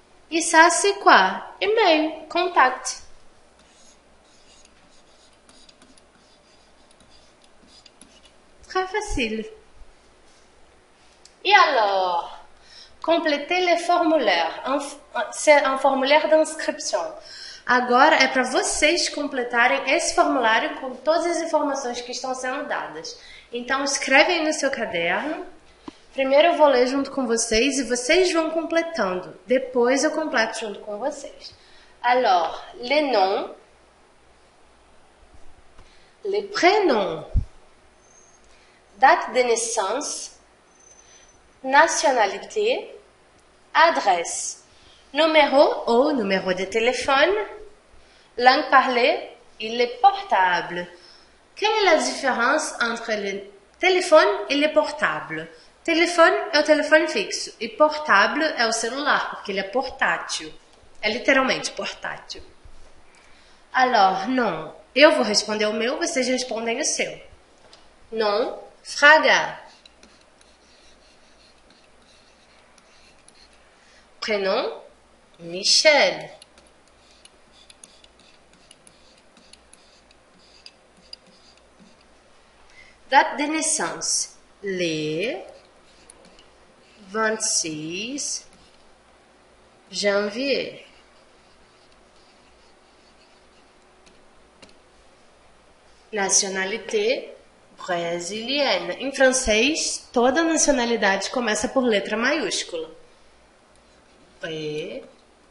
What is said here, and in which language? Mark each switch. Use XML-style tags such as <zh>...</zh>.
<fr>E ça, c'est quoi? E-mail, contact. Très facile. Et alors, compléter les formulaires. C'est un formulaire d'inscription.</fr> <pt>Agora é para vocês completarem esse formulário com todas as informações que estão sendo dadas. Então, escreve aí no seu caderno. Primeiro eu vou ler junto com vocês e vocês vão completando. Depois eu completo junto com vocês.</pt> <fr>Alors, les noms, les prénoms, date de naissance, nationalité, adresse, numéro ou numéro de téléphone, langue parlée et le portable. Quelle est la différence entre le téléphone et le portable?</fr> <pt>Telefone é o telefone fixo e portable é o celular, porque ele é portátil. É literalmente portátil.</pt> <fr>Alors, non.</fr> <pt>Eu vou responder o meu, vocês respondem o seu.</pt> <fr>Non, Fraga. Prénom, Michel. Date de naissance, le 26 janvier. Nationalité brésilienne.</fr> <pt>Em francês, toda nacionalidade começa por letra maiúscula. Brésilienne.</pt>